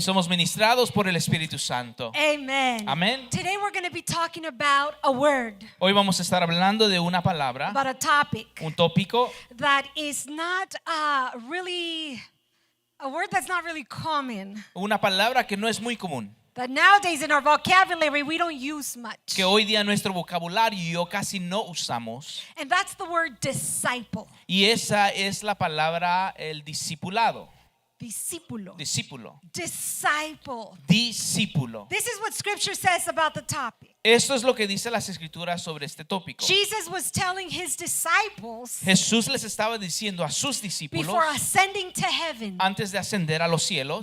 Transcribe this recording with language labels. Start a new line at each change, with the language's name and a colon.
Spanish: somos ministrados por el Espíritu Santo. Amen. Amén.
English: Today we're going to be talking about a word,
Spanish: Hoy vamos a estar hablando de una palabra,
English: about a topic
Spanish: un tópico
English: that is not really, a word that's not really common.
Spanish: una palabra que no es muy común,
English: That nowadays in our vocabulary we don't use much.
Spanish: que hoy día en nuestro vocabulario casi no usamos.
English: And that's the word disciple.
Spanish: Y esa es la palabra el discipulado. Discípulo. Discípulo.
English: Disciple.
Spanish: Discípulo.
English: This is what scripture says about the topic.
Spanish: Esto es lo que dice las escrituras sobre este tópico.
English: Jesus was telling his disciples
Spanish: Jesús les estaba diciendo a sus discípulos
English: before ascending to heaven.
Spanish: antes de ascender a los cielos.